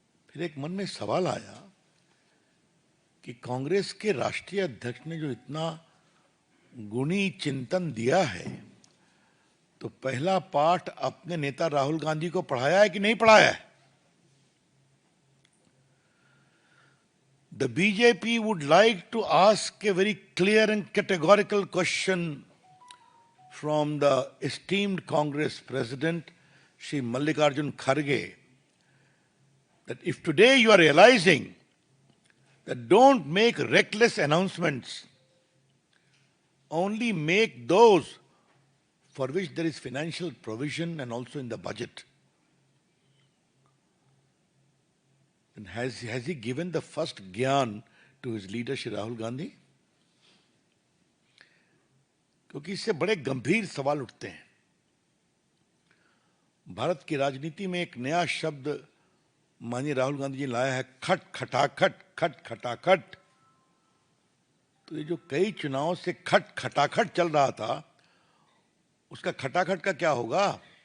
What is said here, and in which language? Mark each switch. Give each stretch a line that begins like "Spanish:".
Hindi: फिर एक मन में सवाल आया कि कांग्रेस के राष्ट्रीय अध्यक्ष ने जो इतना गुणी चिंतन दिया है, तो पहला पाठ अपने नेता राहुल गांधी को पढ़ाया है कि नहीं पढ़ाया है?
English: The BJP would like to ask a very clear and categorical question from the esteemed Congress President, Shri Mallikarjun Kharge, that if today you are realizing that don't make reckless announcements, only make those for which there is financial provision and also in the budget. And has he given the first gyan to his leader Shri Rahul Gandhi?
Hindi: क्योंकि इससे बड़े गंभीर सवाल उठते हैं। भारत की राजनीति में एक नया शब्द माननीय राहुल गांधी जी लाया है, खट खटाखट, खट खटाखट। तो ये जो कई चुनावों से खट खटाखट चल रहा था, उसका खटाखट का क्या होगा?